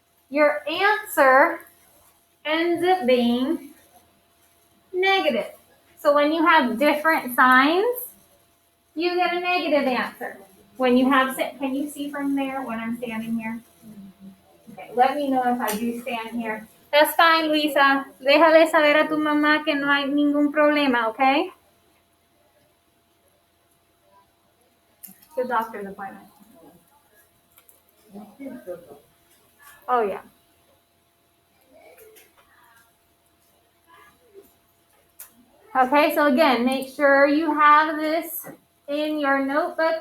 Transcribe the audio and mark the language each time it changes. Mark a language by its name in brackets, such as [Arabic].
[English] Your answer ends up being negative. So when you have different signs, you get a negative answer. When you have, can you see from there when I'm standing here? Okay, let me know if I do stand here. That's fine, Luisa. [Spanish] Déjale saber a tu mamá que no hay ningún problema, okay? [English] Good doctor's appointment. Oh, yeah. Okay, so again, make sure you have this in your notebook.